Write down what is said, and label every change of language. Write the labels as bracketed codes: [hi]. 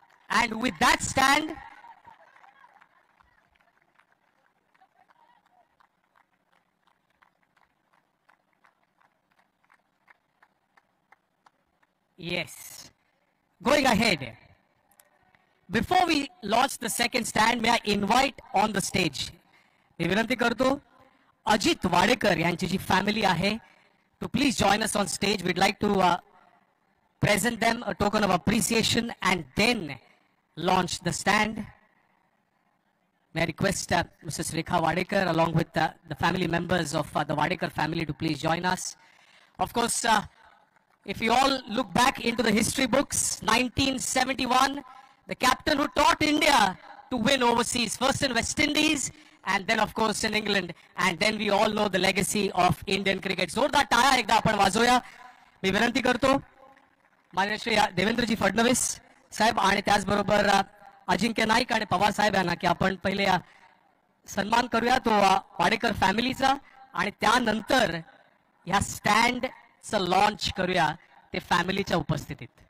[en] And with that stand, yes, going ahead. Before we launch the second stand, may I invite on the stage. [mr] मी विनंती करतो अजित वाडेकर यांची जी family आहे [en] to please join us on stage. We'd like to present them a token of appreciation and then launch the stand. May I request Mrs. Rekha Wadekar along with the family members of the Wadekar family to please join us. Of course, if you all look back into the history books, 1971, the captain who taught India to win overseas, first in West Indies and then of course in England, and then we all know the legacy of Indian cricket. [mr] जोरदार टाळ्या एकदा आपण वाजवूया. मी विनंती करतो माननीय श्री देवेंद्रजी फडणवीस साहेब आणि त्याचबरोबर अजिंक्य नाईक आणि पवार साहेब यांना की आपण पहिले सन्मान करूया तो वाडेकर फॅमिलीचा आणि त्यानंतर ह्या स्टँडचं लॉन्च करूया ते फॅमिलीच्या उपस्थितीत.